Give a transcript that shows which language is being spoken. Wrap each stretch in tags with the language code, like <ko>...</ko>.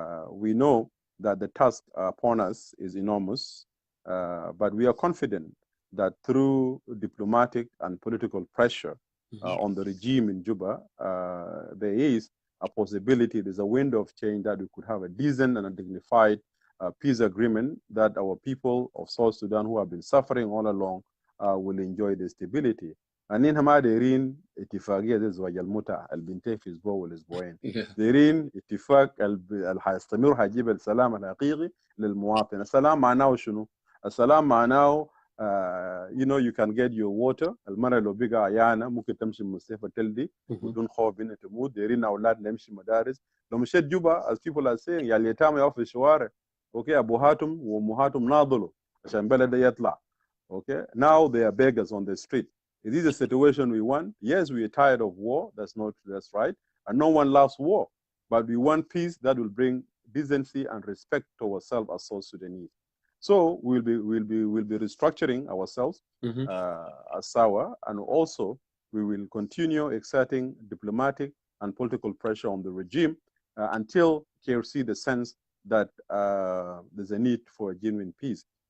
<en>We know that the task upon us is enormous, but we are confident that through diplomatic and political pressure on the regime in Juba, there is a possibility, there's a window of change that we could have a decent and a dignified peace agreement that our people of South Sudan who have been suffering all along will enjoy the stability.</en> <ar>أنين هما دايرين اتفاقية زي زواج المتعة البنتين في أسبوع والأسبوعين. دايرين اتفاق اللي هيستمر هيجيب السلام الحقيقي للمواطن. السلام معناه شنو؟ السلام معناه</ar> <en>you know, you can get your water.</en> <ar>المرة لو بقى عيانة ممكن تمشي من مستشفى تلدي بدون خوف إنها تموت. دايرين أولاد نمشي مدارس. لو مشيت جوبا,</ar> <en>as people are saying,</en> <ar>يا اليتامى يقفوا في الشوارع. Okay, أبوهاتهم وأمهاتهم ناضلوا عشان بلد يطلع.</ar> <en>Okay, now they are beggars on the street. Is this a situation we want? Yes, we are tired of war. That's right. And no one loves war. But we want peace that will bring decency and respect to ourselves as South Sudanese. So we'll be restructuring ourselves as SAWA, and also we will continue exerting diplomatic and political pressure on the regime until KRC the sense that there's a need for a genuine peace.</en>